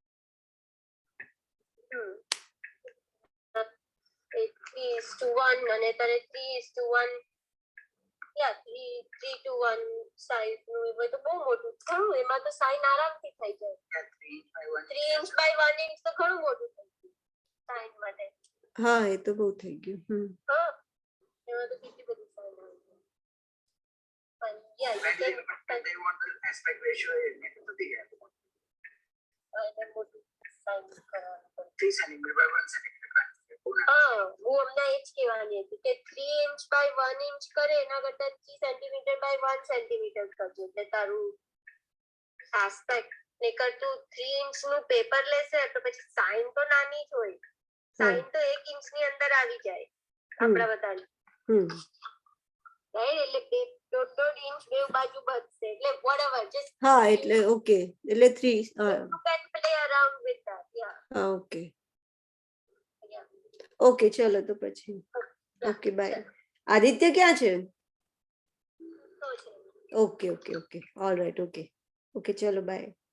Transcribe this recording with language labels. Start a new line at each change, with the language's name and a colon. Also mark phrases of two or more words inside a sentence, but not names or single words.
Gujarati: 3:1 અને તારે 3:1 3:1 સાઈઝ નું એ તો બહુ મોટું ઘણું, એમાં તો સાઈન આરામથી થઈ જાય. 3
English: inch by 1 inch
Gujarati: તો ઘણું મોટું થઈ ગયું સાઈન માટે. હા, એ તો બહુ થઈ ગયું. હા, એમાં તો કેટલી બધી સાઈન આવી જાય. પણ
English: And they want the aspect ratio in it to be
Gujarati: એને મોટું સાઈન કરવાનું પડે.
English: 3 centimeter by 1 centimeter kind.
Gujarati: હા, હું હમણાં એ જ કહેવાની હતી કે 3
English: inch by 1 inch
Gujarati: કરે એના કરતા 3
English: centimeter by 1 centimeter
Gujarati: કરજો, એટલે તારું આસ્પેક્ટ. નહીતર તું 3 ઇંચ નું પેપર લેશે તો પછી સાઈન તો નાની જ હોય. સાઈન તો 1 ઇંચ ની અંદર આવી જાય આપણા બધાની. રાઈટ, એટલે 1.5 ઇંચ બે બાજુ બચશે, એટલે
English: whatever just
Gujarati: હા, એટલે ઓકે, એટલે 3.
English: you can play around with that. Yeah.
Gujarati: હા, ઓકે
English: Yeah.
Gujarati: ઓકે, ચલો તો પછી
English: okay bye.
Gujarati: આદિત્ય ક્યાં છે? તો છે.
English: okay okay okay, all right, okay okay,
Gujarati: ચલો બાય.